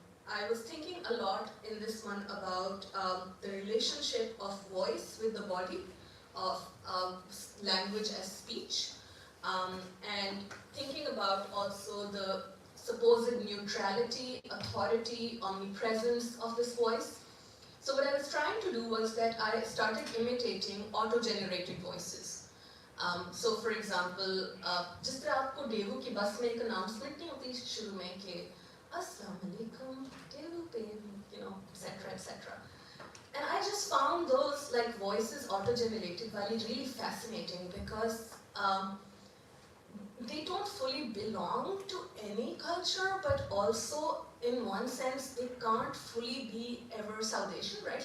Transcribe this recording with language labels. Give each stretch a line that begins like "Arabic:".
English: I was thinking a lot in this one about the relationship of voice with the body, of language as speech, and thinking about also the supposed neutrality, authority, omnipresence of this voice. So what I was trying to do was that I started imitating auto-generated voices. So for example,
Hindi: जिस तरह आपको Daewoo की बस में एक announcement नहीं होती शुरू में कि अस्सलाम वालेकुम डेवू पे,
English: you know, etc. etc. And I just found those like voices auto-generated really fascinating because they don't fully belong to any culture, but also in one sense they can't fully be ever South Asian, right?